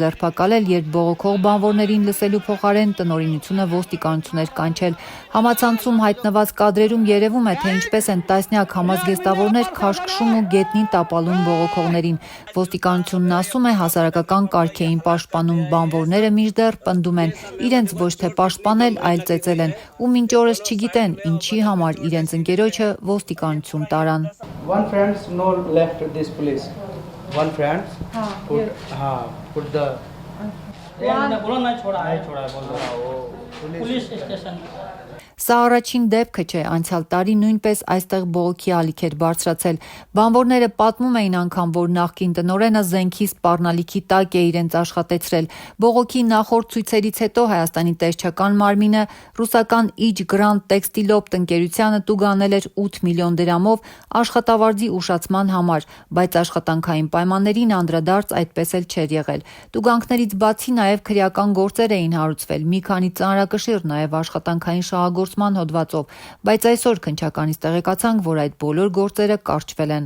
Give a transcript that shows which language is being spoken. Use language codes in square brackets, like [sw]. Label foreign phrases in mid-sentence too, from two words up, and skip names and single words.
[hy] ձերբակալել, երբ բողոքող բանվորներին լսելու փոխարեն տնօրինությունը ոստիկանություն էր կանչել։ Համացանցում հայտնված կադրերում երևում է, թե ինչպես են տասնյակ համազգեստավորներ քաշքշում ու գետնին տապալում բողոքողներին։ Ոստիկանությունն ասում է, հասարակական կարգ էին պաշտպանում, բանվորները մինչդեռ պնդում են, իրենց ոչ թե պաշտպանել, այլ ծեծել են, ու մինչ օրս չգիտեն ինչի համար իրենց ընկերոջը ոստիկանություն տարան։ [en] one friends no left this place. One friends put the [hi] बोलो ना छोड़ा है [en] police station. [hy] Սա առաջին դեպքը չէ, անցյալ տարի նույնպես այստեղ բողոքի ալիք էր բարձրացել։ Բանվորները պատմում էին անգամ, որ նախկին տնօրենը զենքի սպառնալիքի տակ է իրենց աշխատեցրել։ Բողոքի նախորդ ցույցերից հետո Հայաստանի տեսչական մարմինը ռուսական Իջ Գրանդ տեքստիլոպտ ընկերությանը տուգանել էր 8 միլիոն դրամով աշխատավարձի ուշացման համար, բայց աշխատանքային պայմաններին անդրադարձ այդպես էլ չէր եղել։ Տուգանքներից բացի նաև քրեական գործեր էին հարուցվել, մի քանի ծանրակշիռ նաև աշխատանքային շահագործման հոդվածով, բայց այսօր քննչականից տեղեկացանք, որ այդ բոլոր գործերը կարճվել են։